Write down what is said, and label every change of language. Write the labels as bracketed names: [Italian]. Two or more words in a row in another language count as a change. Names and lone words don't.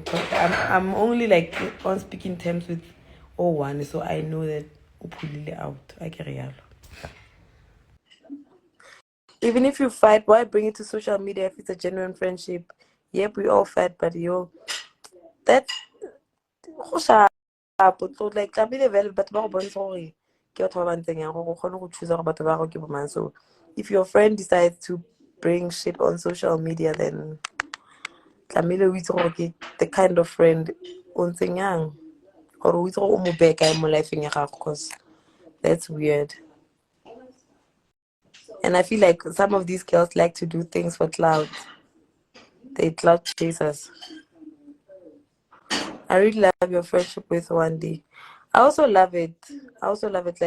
[English] But I'm only like on speaking terms with one, so I know that upulile out. I get real. Even if you fight, why bring it to social media if it's a genuine friendship? Yep, we all fight, but that's go sharp. So like [Tswana] tlamehile vele batho ba go bontsha gore ke batho ba ba ntseng yang gore o kgone go choose gore batho ba gago ke bo mang. [English] So if your friend decides to bring shit on social media, then [Tswana] tlamehile o itse gore ke [English] the kind of friend [Tswana] o ntseng yang, gore o itse gore o mo beye kae mo lifeng ya gago, [English] because that's weird. And I feel like some of these girls like to do things for clout. They clout chasers. I really love your friendship with Wandi. I also love it. I also love it.